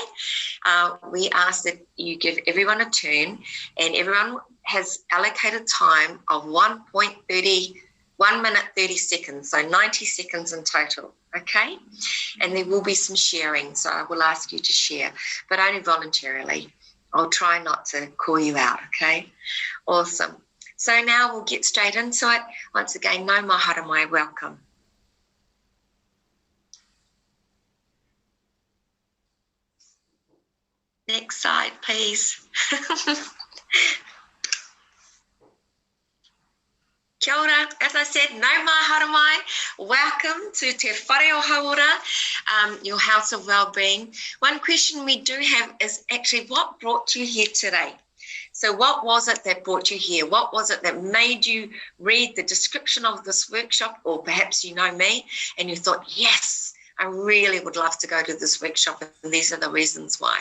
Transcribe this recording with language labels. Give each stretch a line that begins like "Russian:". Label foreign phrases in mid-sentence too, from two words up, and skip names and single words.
English: We ask that you give everyone a turn, and everyone has allocated time of 1 minute 30 seconds, so 90 seconds in total, okay? And there will be some sharing, so I will ask you to share, but only voluntarily. I'll try not to call you out, okay? Awesome. So now we'll get straight into it. Once again,
Māori: no mahara mai,
English: welcome. Next slide, please. Kia ora. As I said,
Māori: no mahara mai.
English: Welcome to
Māori: Te Whare o Haura,
English: your house of well-being. One question we do have is actually what brought you here today? So what was it that brought you here? What was it that made you read the description of this workshop? Or perhaps you know me and you thought, yes, I really would love to go to this workshop, and these are the reasons why.